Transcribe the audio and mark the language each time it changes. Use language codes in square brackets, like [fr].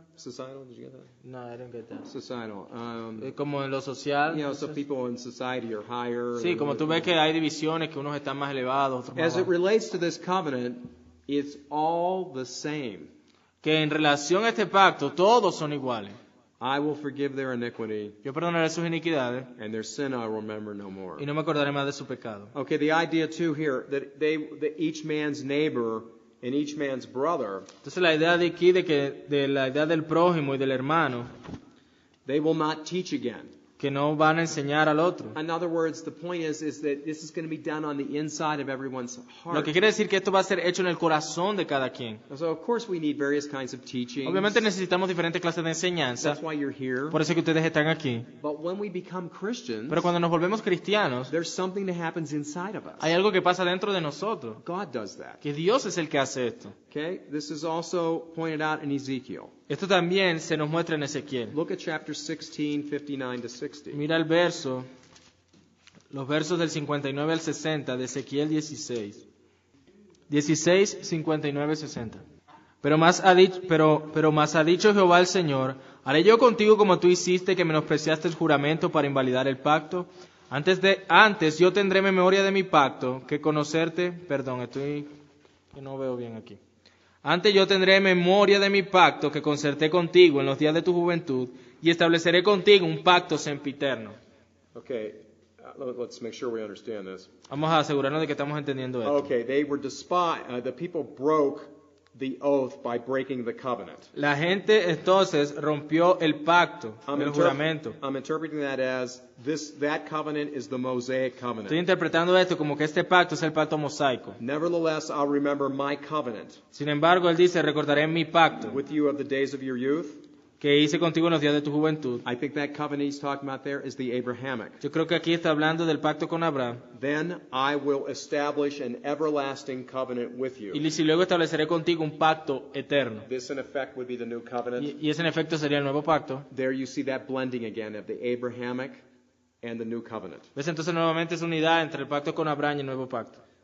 [en] societal, did you get that? no, I didn't get that. Societal. [es] Como en lo social. [en] You know, so people in society are higher. [es] Sí, como tú ves que hay divisiones, que unos están más elevados, otros más [en] As it [es] bajos. [en] relates to this covenant, it's all the same. [es] Que en relación a este pacto, todos son iguales. [en] I will forgive their iniquity, [es] Yo perdonaré sus iniquidades [en] and their sin I will remember no more. [es] y no me acordaré más de su pecado. [en] Okay, the idea too here that each man's neighbor and each man's brother, [es] Entonces la idea de aquí, de la idea del prójimo y del hermano, [en] they will not teach again. [es] que no van a enseñar al otro. [en] In other words, the point is that this is going to be done on the inside of everyone's [es] Lo [en] heart. [es] que quiere decir que esto va a ser hecho en el corazón de cada quien. [en] So of course we need various kinds of teachings. [es] Obviamente necesitamos diferentes clases de enseñanza, [en] That's why you're here. [es] por eso es que ustedes están aquí. [en] But when we become Christians, [es] Pero cuando nos volvemos cristianos, [en] there's something that happens inside of us. [es] hay algo que pasa dentro de nosotros, [en] God does that. [es] que Dios es el que hace esto. Okay? [en] This is also pointed out in Ezekiel. [es] Esto también se nos muestra en Ezequiel. [en] Look at chapter 16, 59 to 60. [es] Mira los versos del 59 al 60 de Ezequiel 16. 16, 59, 60. Pero más ha dicho Jehová el Señor, ¿haré yo contigo como tú hiciste, que menospreciaste el juramento para invalidar el pacto? Antes yo tendré memoria de mi pacto, que conocerte, que no veo bien aquí. Antes yo tendré memoria de mi pacto que concerté contigo en los días de tu juventud, y estableceré contigo un pacto sempiterno. [en] Okay, let's make sure we understand this. [es] Vamos a asegurarnos de que estamos entendiendo esto. [en] Okay, they were despised. The people broke the oath by breaking the covenant. [es] La gente entonces rompió el pacto, el juramento. [en] I'm interpreting that as that covenant is the Mosaic covenant. [es] Estoy interpretando esto como que este pacto es el pacto mosaico. [en] Nevertheless, I'll remember my covenant [es] Sin embargo, él dice, recordaré mi pacto [en] with you of the days of your youth. [es] que hice contigo en los días de tu juventud. [en] I think that covenant he's talking about there is the Abrahamic. [es] Yo creo que aquí está hablando del pacto con Abraham. [en] Then I will establish an everlasting covenant with you. [es] Y si luego estableceré contigo un pacto eterno. [en] This, in effect, would be the new covenant. [es] Y ese en efecto sería el nuevo pacto. [en] There you see that blending again of the Abrahamic and the new covenant. [es] ¿Ves? Entonces nuevamente es unidad entre el pacto con Abraham y el nuevo pacto.